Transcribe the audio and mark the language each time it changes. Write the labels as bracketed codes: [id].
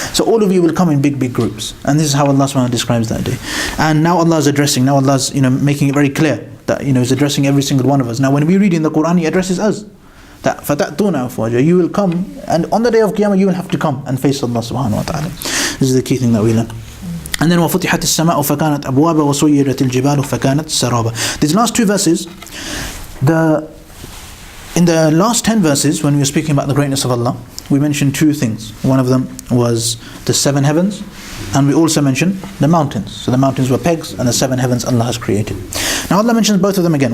[en] So all of you will come in big groups. And this is how Allah subhanahu wa ta'ala describes that day. And now Allah is addressing, now Allah is making it very clear that He's addressing every single one of us. Now when we read in the Quran, He addresses us. That [ar] فَتَأْتُونَ أَفْوَاجًا, [en] you will come, and on the day of Qiyamah you will have to come and face Allah subhanahu wa ta'ala. This is the key thing that we learn. [ar] And then وَفُتِحَتِ السَّمَاءُ فَكَانَتْ أَبْوَابًا وَسُيِّرَتِ الْجِبَالُ فَكَانَتْ سَرَابًا. [en] These last two verses, in the last 10 verses, when we were speaking about the greatness of Allah, we mentioned two things. One of them was the 7 heavens, and we also mentioned the mountains. So the mountains were pegs, and the 7 heavens Allah has created. Now Allah mentions both of them again.